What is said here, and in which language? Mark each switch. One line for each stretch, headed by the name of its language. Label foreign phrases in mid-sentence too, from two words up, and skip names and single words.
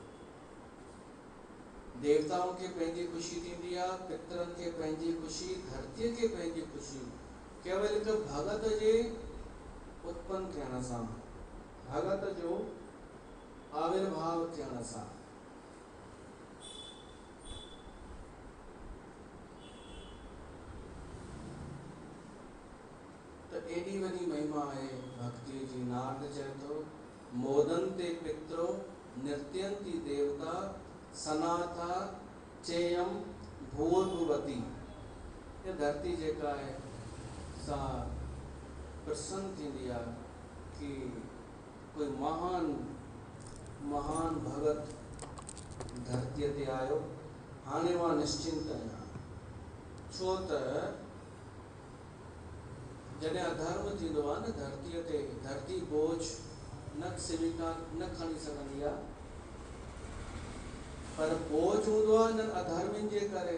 Sindhi: देवताउनि खे पंहिंजी ख़ुशी थींदी आहे, पितरनि खे पंहिंजी ख़ुशी, धरतीअ खे पंहिंजी ख़ुशी, केवल हिकु भगत जे उत्पन्न थियण सां, भगत जो आविर्भाव थियण सां। त एॾी वॾी महिमा आहे भक्ति जी। नारद चए थो,
Sanskrit: मोदन्ते पितरो नृत्यन्ति देवता सनाथा चेयम भूर्भुवती।
Sindhi: ये धरती जेका आहे सा प्रसन्न थींदी आहे कि कोई महान महान भगत धरतीअ ते आयो, हाणे मां निश्चिंत आहियां। छो त जॾहिं अधर्म थींदो आहे न धरतीअ ते, धरती बोझ न खणी सघंदी आहे, पर बोझ हूंदो आहे न अधर्मियुनि जे करे।